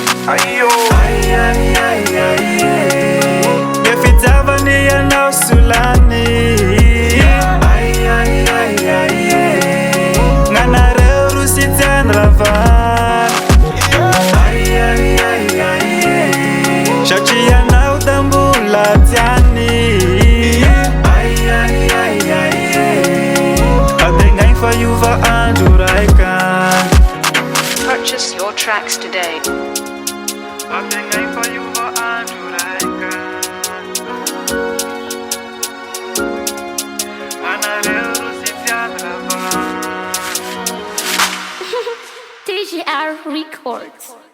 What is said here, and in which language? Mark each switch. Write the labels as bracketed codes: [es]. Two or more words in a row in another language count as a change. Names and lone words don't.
[mg] Nge fitiavany anao solany, gn'anareo ro sy tiany ravany. Satria anao tambola tiany, ategnainy fa iova andro raikany. [en] Purchase your tracks today. [mg] Ategnainy fa iova andro raikany. Anareo ro sy tiany ravany. TGR Records.